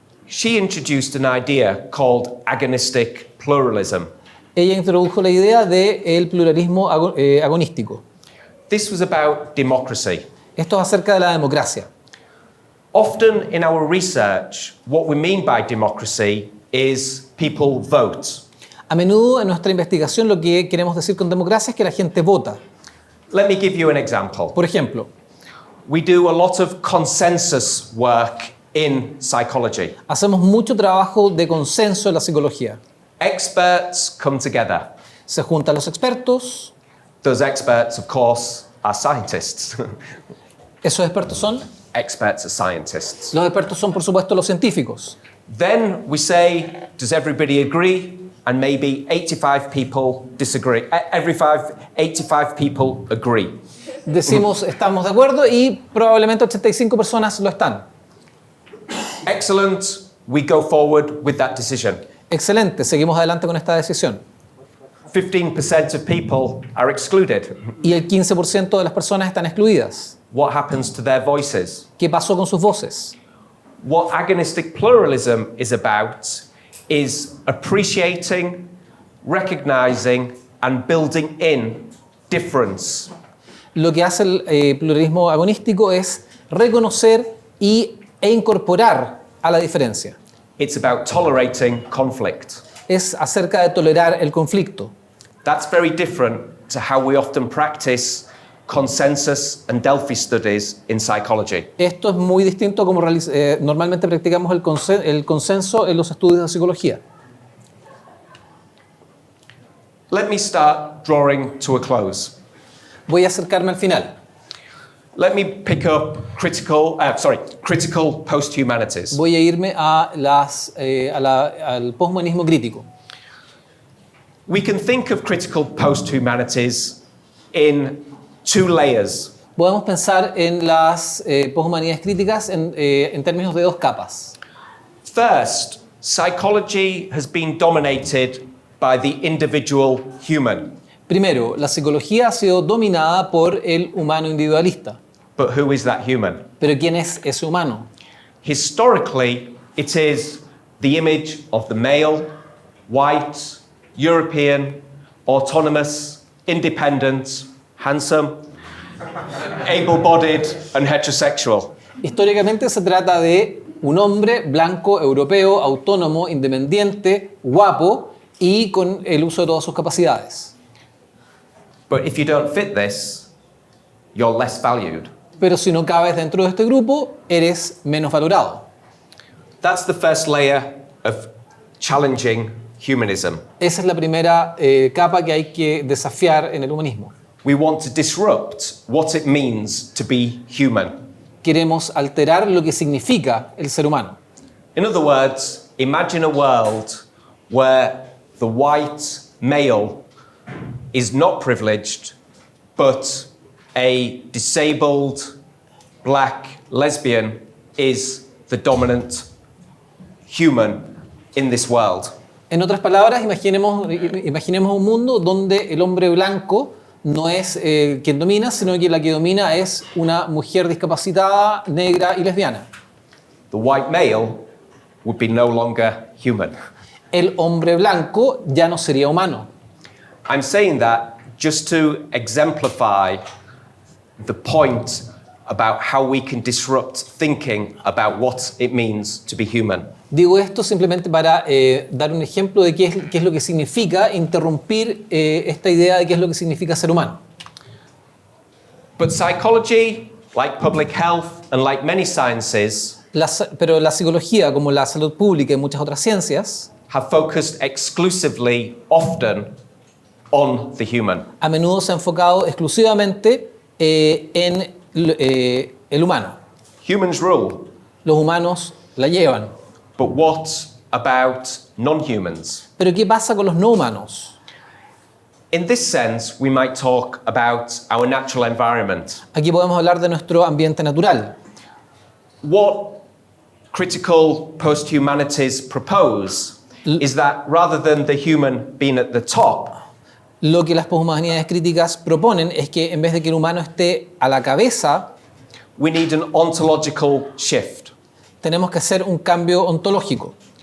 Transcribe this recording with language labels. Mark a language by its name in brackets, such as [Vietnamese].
[English] She introduced an idea called agonistic pluralism. [Spanish] Ella introdujo la idea del pluralismo agonístico. [English] This was about democracy. [Spanish] Esto es acerca de la democracia. [English] Often in our research, what we mean by democracy is people vote. [Spanish] A menudo en nuestra investigación lo que queremos decir con democracia es que la gente vota. [English] Let me give you an example. [Spanish] Por ejemplo, [English] We do a lot of consensus work in psychology. [Spanish] hacemos mucho trabajo de consenso en la psicología. [English] Experts come together. [Spanish] Se juntan los expertos. [English] Those experts, of course, are scientists. [Spanish] Esos expertos son, [English] Experts are scientists. [Spanish] los expertos son por supuesto los científicos. [English] Then we say, does everybody agree? And maybe 85 people disagree. 85 people agree. [Spanish] Decimos estamos de acuerdo y probablemente 85 personas lo están. [English] Excellent. We go forward with that decision. [Spanish] Excelente, seguimos adelante con esta decisión. [English] 15% of people are excluded. [Spanish] Y el 15% de las personas están excluidas. [English] What happens to their voices? [Spanish] ¿Qué pasó con sus voces? [English] What agonistic pluralism is about is appreciating, recognizing, and building in difference. [Spanish] Lo que hace el pluralismo agonístico es reconocer e incorporar a la diferencia. [English] It's about tolerating conflict. [Spanish] Es acerca de tolerar el conflicto. [English] That's very different to how we often practice consensus and Delphi studies in psychology. [Spanish] Esto es muy distinto a como normalmente practicamos el consenso en los estudios de psicología. [English] Let me start drawing to a close. [Spanish] Voy a acercarme al final. [English] Let me pick up critical post-humanities. [Spanish] Voy a irme a al poshumanismo crítico. [English] We can think of critical post-humanities in two layers. [Spanish] Podemos pensar en las poshumanidades críticas en términos de dos capas. [English] First, psychology has been dominated by the individual human. [Spanish] Primero, la psicología ha sido dominada por el humano individualista. [English] But who is that human? [Spanish] Pero ¿quién es ese humano? [English] Historically, it is the image of the male, white, European, autonomous, independent, handsome, able-bodied, and heterosexual. [Spanish] Históricamente se trata de un hombre blanco, europeo, autónomo, independiente, guapo y con el uso de todas sus capacidades. [English] But if you don't fit this, you're less valued. [Spanish] Pero si no cabes dentro de este grupo, eres menos valorado. [English] That's the first layer of challenging humanism. [Spanish] Esa es la primera capa que hay que desafiar en el humanismo. [English] We want to disrupt what it means to be human. [Spanish] Queremos alterar lo que significa el ser humano. [English] In other words, imagine a world where the white male is not privileged, but a disabled black lesbian is the dominant human in this world. [Spanish] En otras palabras, imaginemos un mundo donde el hombre blanco no es quien domina, sino que la que domina es una mujer discapacitada, negra y lesbiana. [English] The white male would be no longer human. [Spanish] El hombre blanco ya no sería humano. [English] I'm saying that just to exemplify the point about how we can disrupt thinking about what it means to be human. [Spanish] Digo esto simplemente para dar un ejemplo de qué es lo que significa interrumpir esta idea de qué es lo que significa ser humano. [English] But psychology, like public health and like many sciences, [Spanish] Pero la psicología, como la salud pública y muchas otras ciencias, [English] have focused exclusively, often, on the human. [Spanish] a menudo se ha enfocado exclusivamente en el humano. [English] Humans rule, [Spanish] Los humanos la llevan. [English] but what about non-humans? [Spanish] Pero ¿qué pasa con los no humanos? [English] In this sense, we might talk about our natural environment. [Spanish] Aquí podemos hablar de nuestro ambiente natural. [English] What critical post-humanities propose is that rather than the human being at the top, [Spanish] Lo que las poshumanidades críticas proponen es que en vez de que el humano esté a la cabeza, [English] we need an ontological shift. [Spanish] tenemos que hacer un cambio ontológico.